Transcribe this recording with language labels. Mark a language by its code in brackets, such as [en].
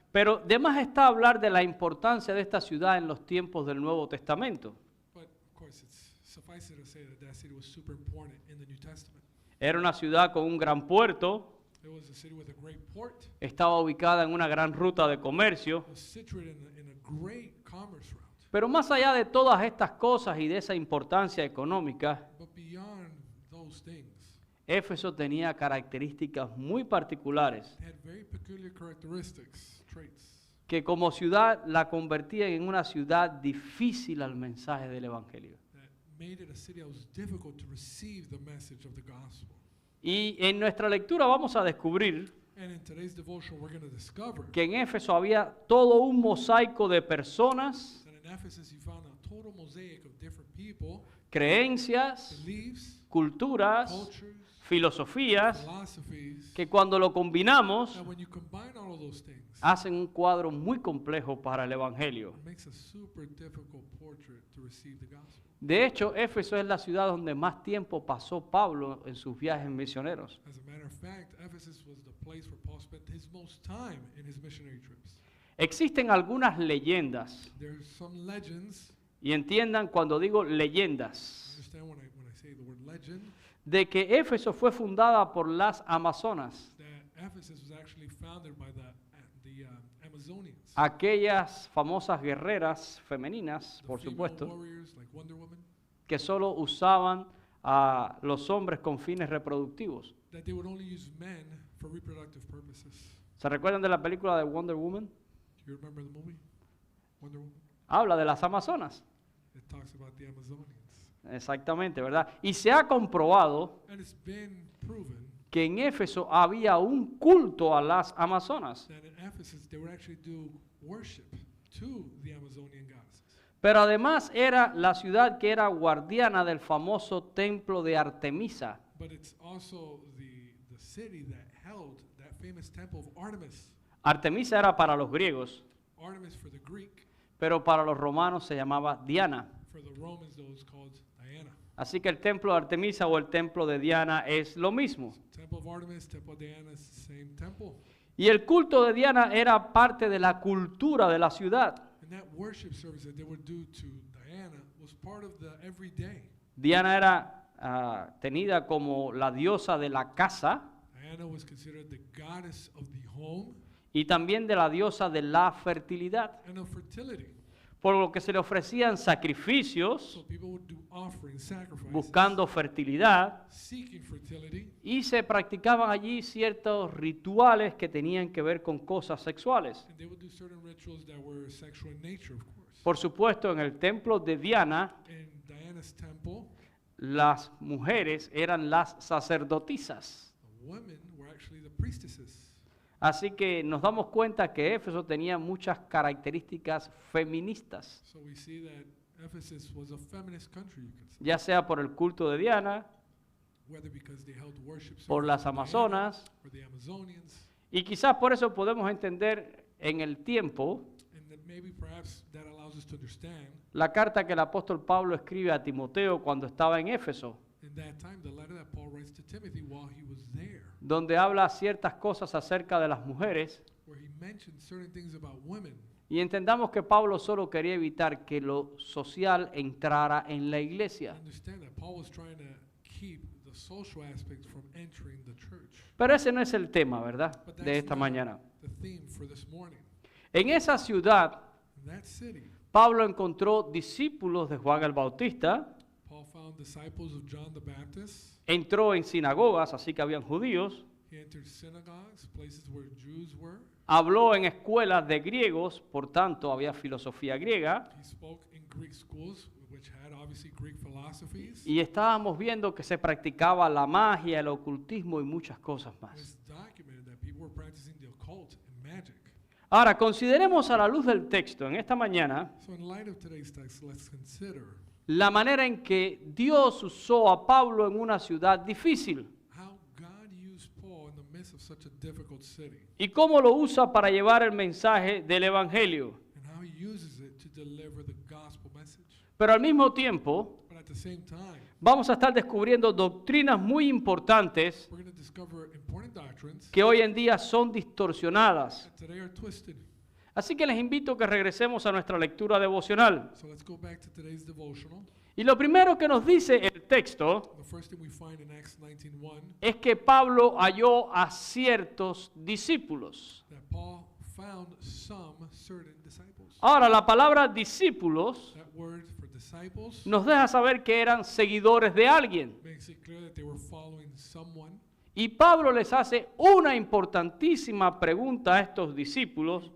[es] Pero de más está hablar de la importancia de esta ciudad en los tiempos del Nuevo Testamento. [en] but of course, it's suffice it to say that that city was super important in the New Testament. [es] Era una ciudad con un gran puerto, [en] It was a city with a great port. [es] estaba ubicada en una gran ruta de comercio. [en] It was situated in a great commerce route. [es] Pero más allá de todas estas cosas y de esa importancia económica, [en] But beyond those things, [es] Éfeso tenía características muy particulares [en] it had very peculiar characteristics, traits, [es] que como ciudad la convertían en una ciudad difícil al mensaje del Evangelio. [en] that made it a city that was difficult to receive the message of the gospel. [es] Y en nuestra lectura vamos a descubrir [en] And in today's devotion, we're going to discover [es] que en Éfeso había todo un mosaico de personas, [en] that in Ephesus you found a total mosaic of different people, [es] creencias, [en] beliefs, [es] culturas, [en] cultures, [es] filosofías, [en] philosophies, [es] que cuando lo combinamos [en] that when you combine all of those things, [es] hacen un cuadro muy complejo para el Evangelio. [en] it makes a super difficult portrait to receive the gospel. [es] De hecho, Éfeso es la ciudad donde más tiempo pasó Pablo en sus viajes misioneros. [en] As a matter of fact, Ephesus was the place where Paul spent his most time in his missionary trips. [es] Existen algunas leyendas, [en] There's some legends, [es] y entiendan cuando digo leyendas, [en] understand when I say the word legend, [es] de que Éfeso fue fundada por las Amazonas, [en] that Ephesus was actually founded by the Amazonians. [es] aquellas famosas guerreras femeninas, [en] The [es] por [en] female [es] supuesto, [en] warriors like Wonder Woman, [es] que solo usaban a los hombres con fines reproductivos. [en] that they would only use men for reproductive purposes. [es] ¿Se recuerdan de la película de Wonder Woman? [en] Do you remember the movie Wonder Woman? [es] Habla de las Amazonas. [en] It talks about the Amazonians. [es] Exactamente, ¿verdad? Y se ha comprobado [en] And it's been proven [es] que en Éfeso había un culto a las Amazonas. [en] that in Ephesus they would actually do worship to the Amazonian goddesses. [es] Pero además era la ciudad que era guardiana del famoso templo de Artemisa. [en] But it's also the city that held that famous temple of Artemis. [es] Artemisa era para los griegos, [en] Artemis for the Greek, [es] pero para los romanos se llamaba Diana. [en] for the Romans though it's called Diana. [es] Así que el templo de Artemisa o el templo de Diana es lo mismo. [en] Temple of Artemis, Temple of Diana is the same temple. [es] Y el culto de Diana era parte de la cultura de la ciudad. [en] And that worship service that they would do to Diana was part of the everyday. [es] Diana era tenida como la diosa de la casa [en] Diana was considered the goddess of the home [es] y también de la diosa de la fertilidad, [en] and of fertility. [es] por lo que se le ofrecían sacrificios [en] So people would do offerings, sacrifices, [es] buscando fertilidad [en] seeking fertility, [es] y se practicaban allí ciertos rituales que tenían que ver con cosas sexuales. [en] and they would do certain rituals that were sexual in nature, of course. [es] Por supuesto, en el templo de Diana, [en] In Diana's temple, [es] las mujeres eran las sacerdotisas. [en] the women were actually the priestesses. [es] Así que nos damos cuenta que Éfeso tenía muchas características feministas, [en] So we see that Ephesus was a feminist country, you could say, [es] ya sea por el culto de Diana, [en] whether because they held worship [es] por [en] services [es] las [en] to Diana [es] Amazonas, [en] or the Amazonians, [es] y quizás por eso podemos entender en el tiempo [en] and that maybe perhaps that allows us to understand [es] la carta que el apóstol Pablo escribe a Timoteo cuando estaba en Éfeso, [en] in that time the letter that Paul writes to Timothy while he was there, [es] donde habla ciertas cosas acerca de las mujeres, [en] where he mentioned certain things about women. [es] y entendamos que Pablo solo quería evitar que lo social entrara en la iglesia. [en] Understand that Paul was trying to keep the social aspects from entering the church. [es] Pero ese no es el tema, ¿verdad?, [en] But [es] de [en] that's [es] esta [en] not [es] mañana. [en] the theme for this morning. [es] En esa ciudad, [en] In that city, [es] Pablo encontró discípulos de Juan el Bautista, [en] Paul found disciples of John the Baptist. [es] entró en sinagogas, así que habían judíos, [en] He entered synagogues, places where Jews were. [es] habló en escuelas de griegos, por tanto había filosofía griega, [en] He spoke in Greek schools, which had obviously Greek philosophies. [es] y estábamos viendo que se practicaba la magia, el ocultismo y muchas cosas más. [en] It's documented that people were practicing the occult and magic. [es] Ahora, consideremos a la luz del texto en esta mañana [en] So in light of today's text, let's consider [es] la manera en que Dios usó a Pablo en una ciudad difícil [en] how God used Paul in the midst of such a difficult city [es] y cómo lo usa para llevar el mensaje del Evangelio. [en] and how he uses it to deliver the gospel message. [es] Pero al mismo tiempo, [en] But at the same time, [es] vamos a estar descubriendo doctrinas muy importantes [en] we're going to discover important doctrines [es] que hoy en día son distorsionadas. [en] that today are twisted. [es] Así que les invito a que regresemos a nuestra lectura devocional. [en] So let's go back to today's devotional. [es] Y lo primero que nos dice el texto [en] The first thing we find in Acts 19:1 [es] es que Pablo halló a ciertos discípulos. [en] that Paul found some certain disciples. [es] Ahora, la palabra discípulos [en] That word for disciples [es] nos deja saber que eran seguidores de alguien. [en] makes it clear that they were following someone. [es] Y Pablo les hace una importantísima pregunta a estos discípulos